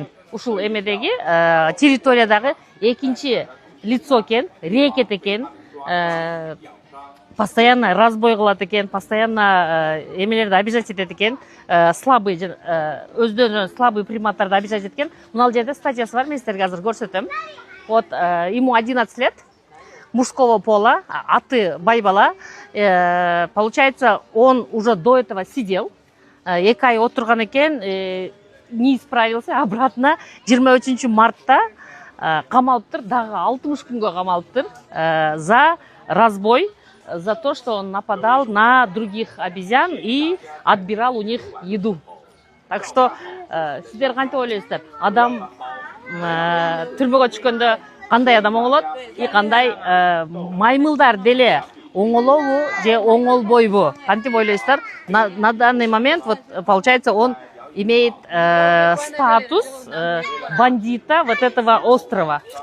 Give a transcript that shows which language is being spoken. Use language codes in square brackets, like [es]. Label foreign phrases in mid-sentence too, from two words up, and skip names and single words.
[ky] Ушул эмедеги территориядагы экинчи лицо экен, рекет экен. [ru] Постоянно разбой [ky] кылат экен, постоянно эмелерди обижать этет экен, слабый, өздөрүнөн слабый приматтарды обижать эткен. Мына жерде статьясы бар, мен силерге азыр көрсөтөм. [ru] Вот, ему 11 лет, мужского пола, аты Байбала. Получается, он уже до этого сидел, [ky] 2 ай отурган экен, [ru] не исправился, обратно 23 [ky] мартта камалыптыр, дагы 60 күнгө камалыптыр [ru] за разбой, за то, что он нападал на других обезьян и отбирал у них еду. Так что [ky] сиздер кантип ойлойсуздар? Адам түрмөгө түшкөндө кандай адам оңолот и кандай маймылдар деле оңолобу же оңолбойбу? Кантип ойлойсуздар? [ru] На данный момент вот получается он имеет статус бандита вот этого острова.